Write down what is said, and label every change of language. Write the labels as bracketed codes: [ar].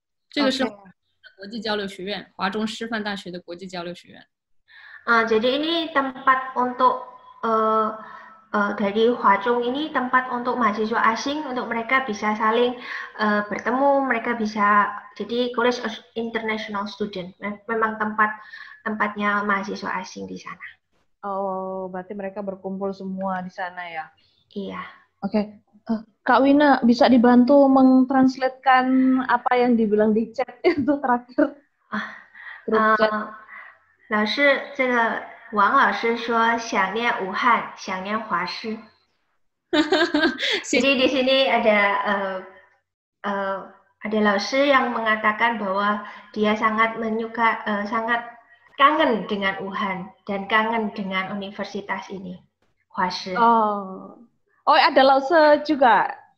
[zh] 这个是国际交流学院，华中师范大学的国际交流学院。 [id] Jadi ini tempat untuk dari Huazhong ini tempat untuk mahasiswa asing, untuk mereka bisa saling bertemu, mereka bisa jadi [en] College of International Student. [id] Memang tempatnya mahasiswa asing di sana. Oh, berarti mereka berkumpul semua di sana ya? Iya. Oke. Kak Wina, bisa dibantu mentranslatekan apa yang dibilang di chat itu terakhir? [zh] 老师，这个王老师说想念武汉，想念华师。 [id] Jadi di sini ada Laoshi yang mengatakan bahwa dia sangat sangat kangen dengan Wuhan dan kangen dengan universitas ini, Huashi. Oh, ada Laoshi juga.